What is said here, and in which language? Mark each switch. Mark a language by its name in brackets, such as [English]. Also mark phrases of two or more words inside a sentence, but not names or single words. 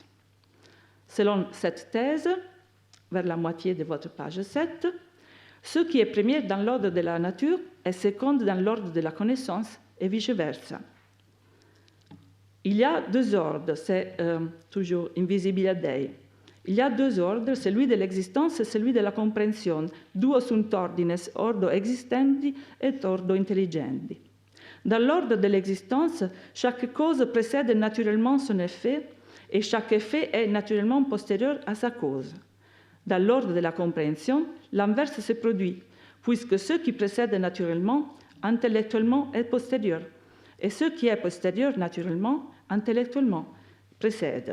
[French] Selon cette thèse, vers la moitié de votre page 7, ce qui est premier dans l'ordre de la nature est second dans l'ordre de la connaissance et vice-versa. Il y a deux ordres, c'est toujours Invisibilia Dei. Il y a deux ordres, celui de l'existence et celui de la compréhension, [Latin] duo sunt ordines, ordo existenti et ordo intelligendi. [French] Dans l'ordre de l'existence, chaque cause précède naturellement son effet et chaque effet est naturellement postérieur à sa cause. Dans l'ordre de la compréhension, l'inverse se produit, puisque ce qui précède naturellement, intellectuellement, est postérieur, et ce qui est postérieur naturellement, intellectuellement, précède.